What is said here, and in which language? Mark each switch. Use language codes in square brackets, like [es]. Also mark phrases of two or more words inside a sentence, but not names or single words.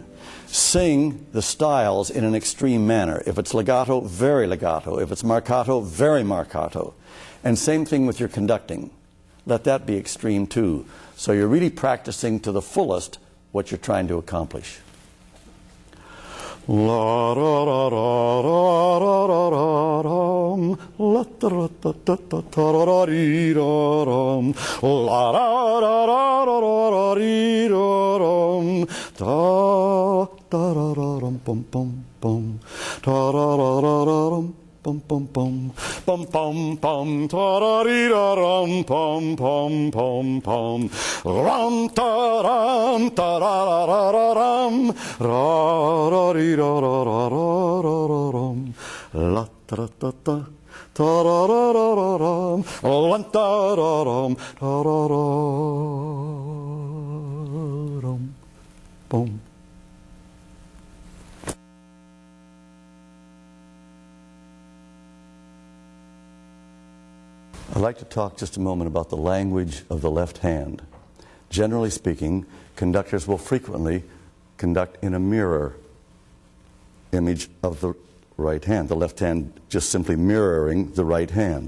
[en] Sing the styles in an extreme manner. If it's legato, very legato. If it's marcato, very marcato. And same thing with your conducting. Let that be extreme too. So you're really practicing to the fullest what you're trying to accomplish. La ra ra ra ra ra ra ra ram, la ta ra ta ta ta ta ra ra ri ra ram, la ra ra ra ra ra ra ri ra ram, ta ta ra ra ram pum pum pum, ta ra ra ra ra ram. Pum pum pum, pum pum pum, ta ra ri ra ram, pum pum pum pum, ram ta ra ra ra ram, ra ri ra ra ram, la ta ta ta ra ra ram, lan ta ra ram, pum. I'd like to talk just a moment about the language of the left hand. Generally speaking, conductors will frequently conduct in a mirror image of the right hand, the left hand just simply mirroring the right hand.